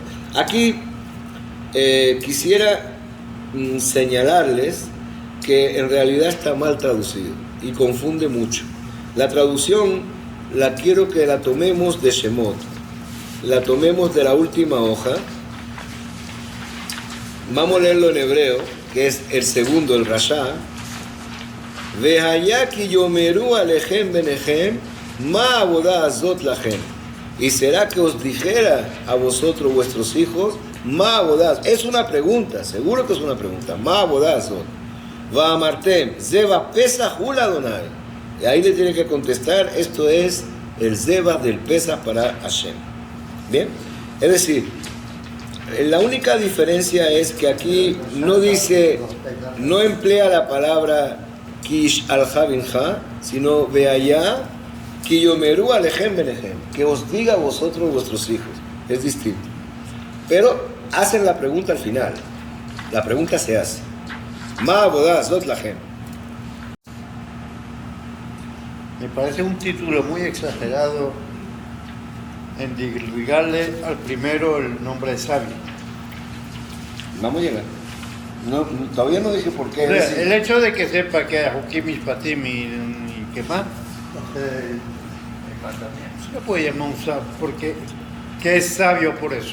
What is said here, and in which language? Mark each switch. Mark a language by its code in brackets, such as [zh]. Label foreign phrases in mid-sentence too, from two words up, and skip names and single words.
[es] Aquí quisiera señalarles que en realidad está mal traducido y confunde mucho. La traducción la quiero que la tomemos de Shemot, la tomemos de la última hoja. Vamos a leerlo en hebreo, que es el segundo, el Rasha. [he] והיה כי יאמרו אליכם בניכם מה העבודה הזאת לכם. [es] Y será que os dijera a vosotros vuestros hijos, [he] מה העבודה. [es] Es una pregunta, seguro que es una pregunta. [he] מה העבודה הזאת. ואמרתם זבח פסח הוא לה. [es] Y ahí le tiene que contestar, esto es el zeba del pesach para Hashem. Bien, es decir, la única diferencia es que aquí no dice, no emplea la palabra [he] כי ישאלך בנך, [es] sino [he] והיה כי יאמרו אליכם בניכם, [es] que os diga a vosotros vuestros hijos. Es distinto. Pero hacen la pregunta al final. La pregunta se hace. [he] מה העבודה הזאת לכם. [es] Me parece un título muy exagerado en dedicarle al primero el nombre de sabio. Vamos a llegar. Todavía no dije por qué. O sea, el hecho de que sepa que hay [he] חוקים משפטים [es] y que más se le puede llamar un sabio, porque que es sabio por eso.